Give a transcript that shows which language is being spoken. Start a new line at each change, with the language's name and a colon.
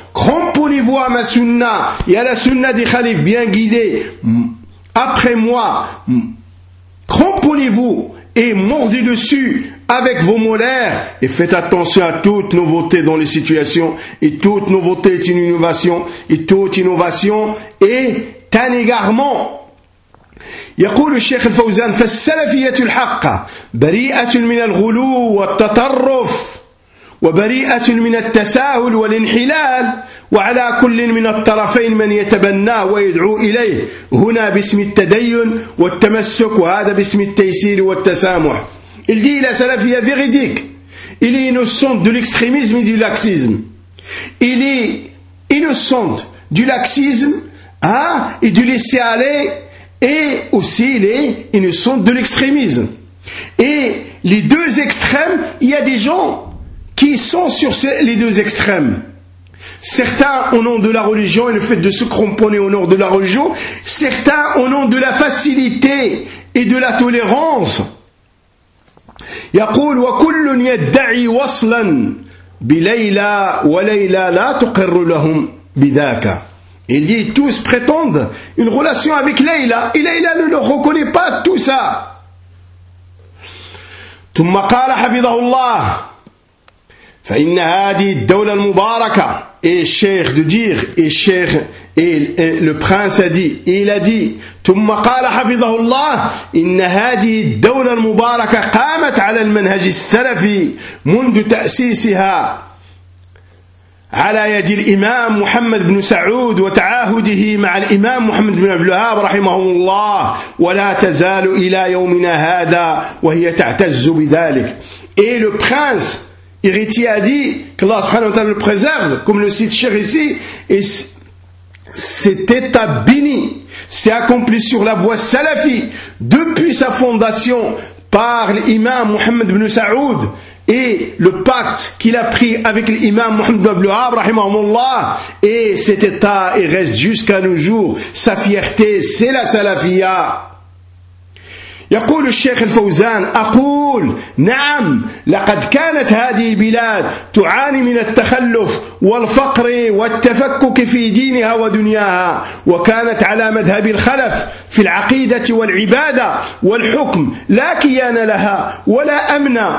French: Cramponnez-vous à ma sunna et à la sunna des khalifs bien guidés après moi. Cramponnez-vous et mordez dessus avec vos molaires et faites attention à toute nouveauté dans les situations. Et toute nouveauté est une innovation. Et toute innovation est كان يغارمون.
Arabic: يقول الشيخ الفوزان فالسلفية الحقة بريئة من الغلو والتطرف وبريئة من التساهل والانحلال وعلى كل من الطرفين من يتبناه ويدعو إليه هنا باسم التدين والتمسك وهذا باسم التيسير والتسامح.
French: Il dit la salafia véridique, il est innocent de l'extrémisme et du laxisme, il est innocent du laxisme et de laisser aller, et aussi les innocents de l'extrémisme. Et les deux extrêmes, il y a des gens qui sont sur les deux extrêmes. Certains au nom de la religion et le fait de se cramponner au nom de la religion, certains au nom de la facilité et de la tolérance.
Arabic: يقول وكل يدعي وصلا بليلى وليلى لا تقر لهم بذاك.
French: Il dit, tous prétendent une relation avec Layla, et Layla ne le reconnaît pas tout ça.
Arabic: ثم قال حفظه الله فإن هذه الدولة المباركة.
French: Et Cheikh de dire, et Cheikh, et le prince a dit, et il a dit,
Arabic: ثم قال حفظه الله إن هذه الدولة المباركة قامت على المنهج السلفي منذ تأسيسها على يد الإمام محمد بن سعود وتعاهده مع الإمام محمد بن عبد الوهاب رحمه الله، ولا تزال إلى يومنا هذا وهي تعتز بذلك.
French: Et le prince héritier a dit qu'Allah subhanahu wa ta'ala le préserve, comme le cite Cheikh ici, et cet état béni s'est accompli sur la voie salafi depuis sa fondation par l'imam Muhammad ibn Sa'oud et le pacte qu'il a pris avec l'imam Muhammad ibn Abdelhab, rahimahumullah, et cet état il reste jusqu'à nos jours. Sa fierté, c'est la salafia.
Arabic: يقول الشيخ الفوزان أقول نعم لقد كانت هذه البلاد تعاني من التخلف والفقر والتفكك في دينها ودنياها وكانت على مذهب الخلف في العقيدة والعبادة والحكم لا كيان لها ولا أمن